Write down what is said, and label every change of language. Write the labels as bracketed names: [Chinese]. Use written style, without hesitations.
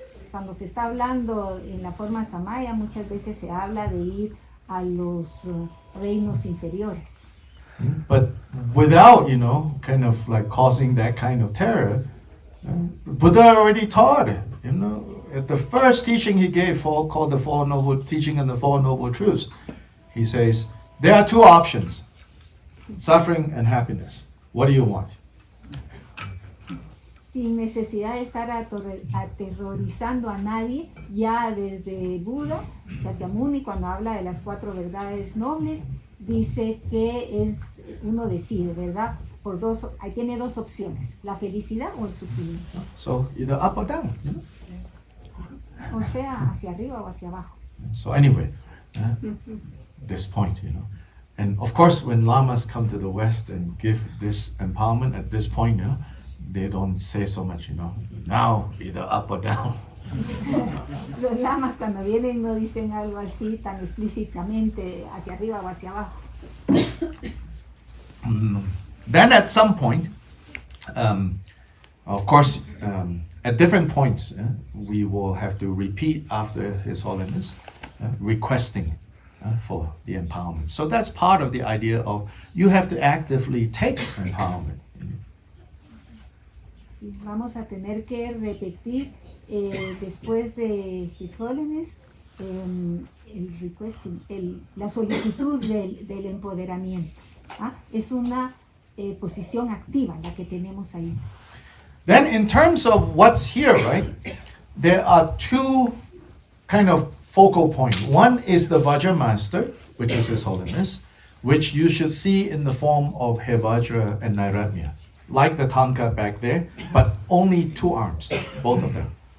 [Spanish] Cuando se está hablando en la forma samaya, muchas veces se habla de ir a los reinos inferiores. [English] But without, kind of like causing that kind of terror, Buddha already taught it, At the first teaching he gave, called the Four Noble Teaching and the Four Noble Truths, he says, there are two options, suffering and happiness. What do you want? [Spanish] Sin necesidad de estar aterrorizando a nadie, ya desde Buda, Shakyamuni, cuando habla de las cuatro verdades nobles, dice que uno decide, ¿verdad? Ahí tiene dos opciones, la felicidad o el sufrimiento. [English] So either up or down. [Spanish] O sea, hacia arriba o hacia abajo. [English] So anyway, this point, And of course, when lamas come to the West and give this empowerment at this point, they don't say so much, now either up or down. [Spanish] Los lamas cuando vienen no dicen algo así tan explícitamente hacia arriba o hacia abajo. [English] Then at some point, of course, at different points, we will have to repeat after His Holiness, requesting for the empowerment. So that's part of the idea of you have to actively take empowerment. [Spanish] Y vamos a tener que repetir después de His Holiness el requesting, la solicitud del empoderamiento. ¿Ah? Es una posición activa la que tenemos ahí. [English] Then in terms of what's here, right, there are two kind of focal points. One is the Vajra Master, which is His Holiness, which you should see in the form of Hevajra-Nairatmya, like the Tanka back there, but only 2 arms, both of them.